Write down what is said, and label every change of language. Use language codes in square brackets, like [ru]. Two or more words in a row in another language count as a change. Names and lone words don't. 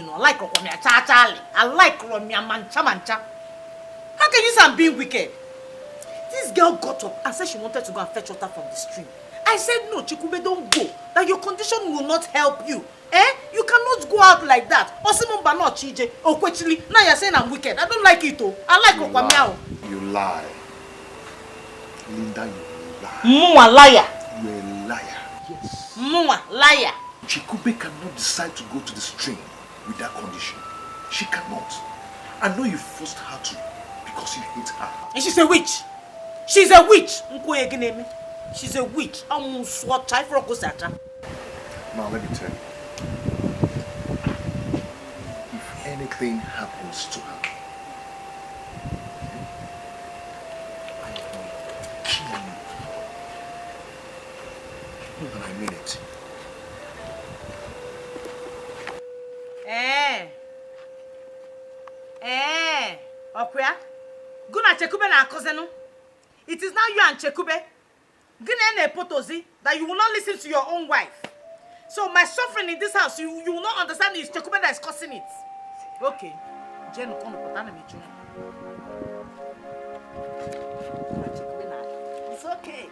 [en] I like Romia Charlie. I like Romia Mancha. How can you say I'm being wicked? This girl got up and said she wanted to go and fetch water from the stream. I said, no, Chikube, don't go. That your condition will not help you. Eh? You cannot go out like that. [ig] Osimumba no chije. Okwechili. [en] Now you're saying I'm wicked. I don't like it, oh. I like Okwamiao. You lie. Linda, you lie. Mua liar. You're a liar. Yes. Mua liar. Chikube cannot decide to go to the stream with that condition. She cannot. I know you forced her to because you hate her. And she's a witch. She's a witch. She's a witch. Now let me tell you. If anything happens to her, I will kill you. And I mean it. Okuya. [ig] Guna Chekube na cousin. [en] It is now you and Chekube. [ig] Gina potozi [en] that you will not listen to your own wife. So my suffering in this house, you will not understand it's Chekube that is causing it. Okay. Jen it's okay.